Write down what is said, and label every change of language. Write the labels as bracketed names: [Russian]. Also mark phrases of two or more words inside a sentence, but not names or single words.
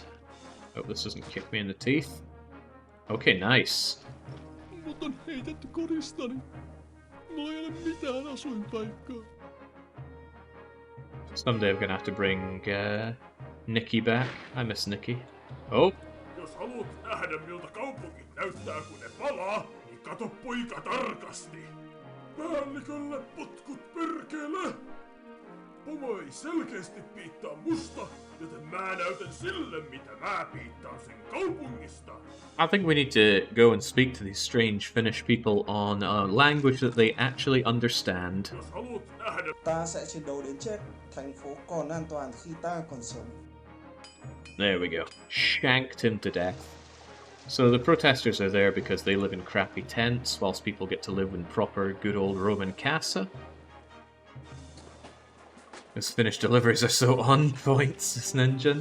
[English] Hope this doesn't kick me in the teeth. Okay, nice. Someday I'm going to have to bring Nikki back. I miss Nikki. Oh! [Finnish] Jos haluat nähdä miltä kaupungit näyttää kun ne palaa, niin kato poika tarkasti. Päällikölle potkut perkele! Pomo ei selkeästi piittaa musta, joten mä näytän sille mitä mä piittaan sen kaupungista. [English] I think we need to go and speak to these strange Finnish people on a language that they actually understand. [Finnish] Jos haluat nähdä... [Vietnamese] Ta sẽ chiến đấu đến chết, thành phố còn an toàn khi ta còn sống. [English] There we go. Shanked him to death. So the protesters are there because they live in crappy tents, whilst people get to live in proper, good old Roman casa. Those Finnish deliveries are so on point, Ninja.